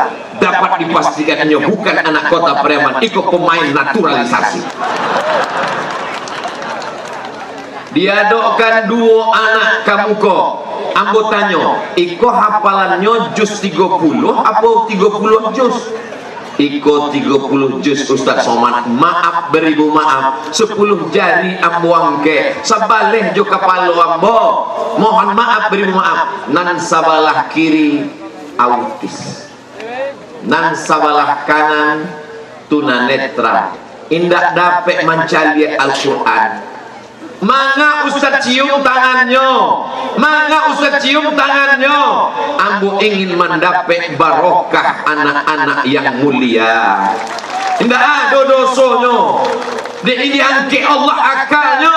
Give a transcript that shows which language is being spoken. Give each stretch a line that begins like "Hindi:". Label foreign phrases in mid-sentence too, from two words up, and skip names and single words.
Indonesian: Dapat dipastikannya bukan anak kota Pariaman, ikut pemain naturalisasi.
Minangkabau: Diadokan 2 anak kamu kok. Ambo tanya, iko hafalannya juz 30 apa 30 juz? Iko 30 juz Ustaz Somad. Maaf beribu maaf, 10 jari ambo angke, sabaleh jo kepala ambo. Mohon maaf beribu maaf. Nan sabalah kiri autis, nan sabalah kanan tunanetra, indak dapat mencari Al-Quran.
Indonesian: Mangga Ustaz cium tangannya, mangga Ustaz cium tangannya. Ambo ingin mendapat barokah anak-anak yang mulia. Tidak ada dosanya. Dia ini angki Allah akalnya.